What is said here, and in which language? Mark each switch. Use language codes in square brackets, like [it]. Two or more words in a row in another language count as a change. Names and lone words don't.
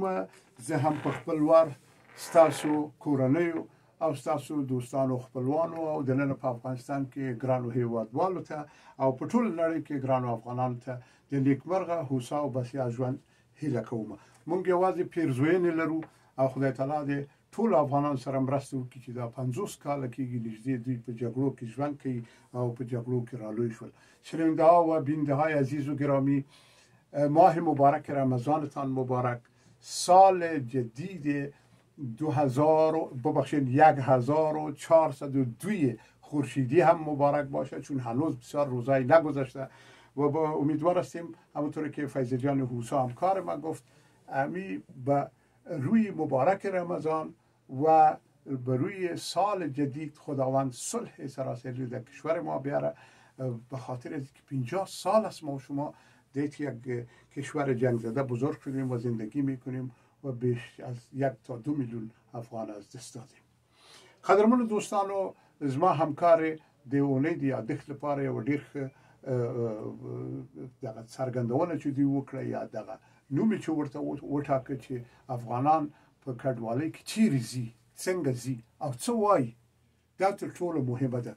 [ps] زه هم په خپل وار ستاسو کورنیو او ستاسو دوستانو خپلوانو او د نن په افغانستان کې ګرانو هیوادوالو ته او په ټول نړۍ کې ګرانو افغانانو ته د نیکمرغه هوسا او بسیا ژوند هیله کوم. موږ یوازې پیرزوینې لرو او خدای تعالی دې ټول افغانان سره مرسته وکړي چې دا 50 کاله کېږي نږدې دوی په جګړو کې ژوند کوي او په جګړو کې رالوی شول. [fa] شنونده‌ها و بیننده‌های عزیز و گرامی، ماه مبارک رمضانتان مبارک. سال جدید 1402 خورشیدی هم مبارک باشه، چون هنوز بسیار روزایی نگذشته و با امیدوار هستیم همونطور که فیض جان هوسا همکار ما گفت امی به روی مبارک رمضان و به روی سال جدید خداوند صلح سراسری در کشور ما بیاره، به خاطر اینکه 50 سال است ما و شما دیت یک کشور جنگ زده بزرگ شدیم و زندگی میکنیم و بیش از 1 تا 2 میلیون افغان از دست دادیم. [ps] قدرمن دوستانو، زما همکار د اونۍ د یادښت لپاره یو ډېر دغه څرګندونه چې دوی وکړه یا دغه نوم چې ورته وټاکه چې افغانان په کډوالۍ کې چیرې ځي، څنګه ځي او څه وایي، دا تر ټولو مهمه ده.